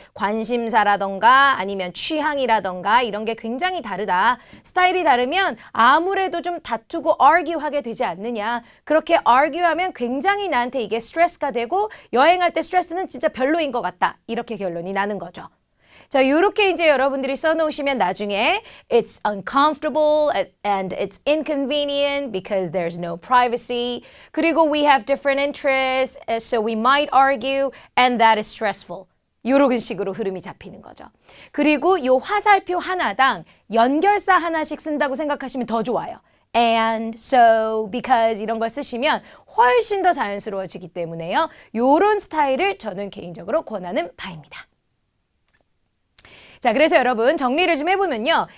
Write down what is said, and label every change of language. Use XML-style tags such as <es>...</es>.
<ko>관심사라던가 아니면 취향이라던가 이런 게 굉장히 다르다. 스타일이 다르면 아무래도 좀 다투고 argue하게 되지 않느냐. 그렇게 argue하면 굉장히 나한테 이게 스트레스가 되고 여행할 때 스트레스는 진짜 별로인 것 같다. 이렇게 결론이 나는 거죠. 자, 요렇게 이제 여러분들이 써놓으시면 나중에</ko> <en>it's uncomfortable and it's inconvenient because there's no privacy.</en> <ko>그리고</ko> <en>we have different interests, so we might argue and that is stressful.</en> <ko>요런 식으로 흐름이 잡히는 거죠. 그리고 요 화살표 하나당 연결사 하나씩 쓴다고 생각하시면 더 좋아요.</ko> <en>And, so, because</en> <ko>이런 걸 쓰시면 훨씬 더 자연스러워지기 때문에요. 요런 스타일을 저는 개인적으로 권하는 바입니다. 자, 그래서 여러분 정리를 좀 해보면요.</ko>